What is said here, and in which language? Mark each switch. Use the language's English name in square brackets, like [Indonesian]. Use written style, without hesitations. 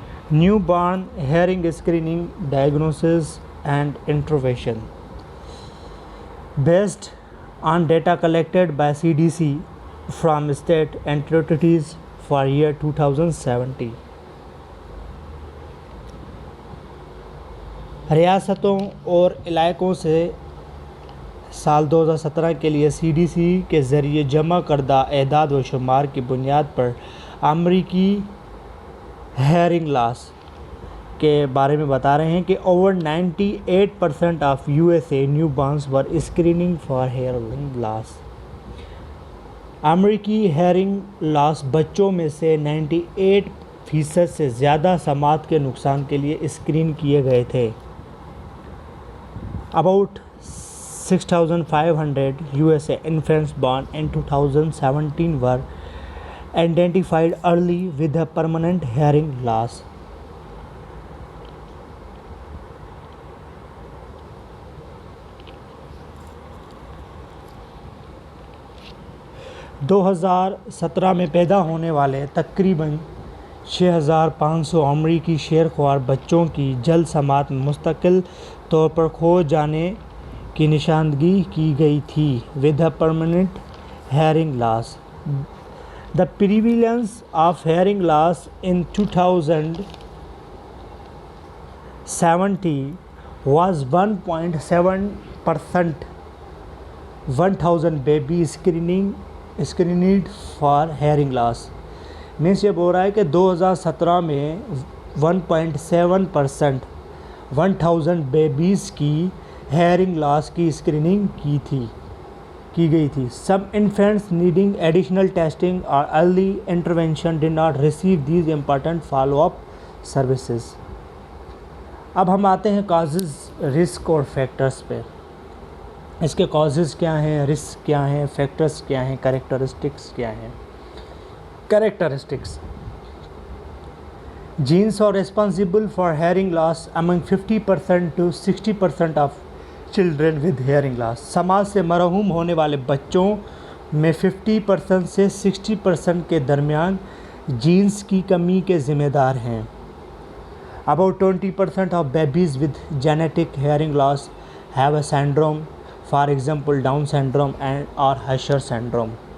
[English] 'Newborn hearing screening, diagnosis and intervention'. Based on data collected by CDC from state and territories for year 2017. [Urdu] ریاستوں اور علاقوں سے سال 2017 کے لیے CDC کے ذریعے جمع کردہ اعداد و شمار کی بنیاد پر امریکی ہیئرنگ لاس کے بارے میں بتا رہے ہیں کہ [English] over 98% of USA newborns were screening for hearing loss. [Urdu] امریکی ہیئرنگ لاس بچوں میں سے 98% سے زیادہ سماعت کے نقصان کے لیے اسکرین کیے گئے تھے. [English] About 6,500 USA infants born in 2017 were identified early with a permanent hearing loss. [Urdu] دو ہزار 17 میں پیدا ہونے والے تقریباً 6,500 امریکی شیرخوار بچوں کی جلد سماعت میں مستقل طور پر کھو جانے کی نشاندہی کی گئی تھی [English] with a permanent hearing loss. The prevalence of hearing loss in 2017 was 1.7%. 1,000 babies screened for hearing loss. [Urdu] Means یہ بول رہا ہے کہ 2017 میں 1.7% 1000 بیبیز کی ہیئرنگ لاس کی اسکریننگ کی گئی تھی. [English] Some infants needing additional testing or early intervention did not receive these important follow-up services. [Urdu] اب ہم آتے ہیں کازز، رسک اور فیکٹرز پہ. اس کے کازز کیا ہیں، رسک کیا ہیں، فیکٹرز کیا ہیں، کریکٹرسٹکس کیا ہیں. Characteristics: jeans [English] are responsible for hearing loss among 50% to 60% of children with hearing loss. [Urdu] سماعت سے محروم ہونے والے بچوں میں 50% سے 60% کے درمیان جینس کی کمی کے ذمہ دار ہیں. [English] About 20% of babies with genetic hearing loss have a syndrome, for example Down syndrome or Usher syndrome.